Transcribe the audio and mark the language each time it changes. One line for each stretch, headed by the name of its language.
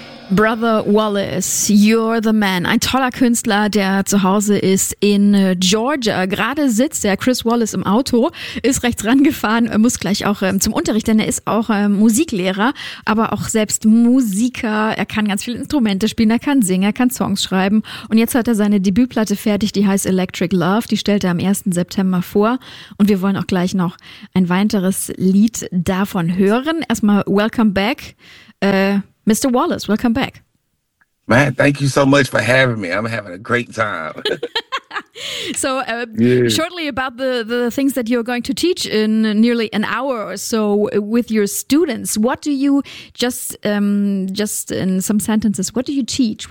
English: Brother Wallace, you're the man.
German: Ein toller Künstler, der zu Hause ist in Georgia. Gerade sitzt der Chris Wallace im Auto, ist rechts rangefahren, muss gleich auch zum Unterricht, denn er ist auch Musiklehrer, aber auch selbst Musiker. Er kann ganz viele Instrumente spielen, er kann singen, er kann Songs schreiben. Und jetzt hat er seine Debütplatte fertig, die heißt Electric Love. Die stellt er am 1. September vor. Und wir wollen auch gleich noch ein weiteres Lied davon hören. Erstmal
English: welcome back, Mr. Wallace, welcome back. Man, thank you so much for having me. I'm having a great time. So, shortly about the things that you're going to teach in nearly an hour or so with your students. What do you, just in some sentences, what do you teach?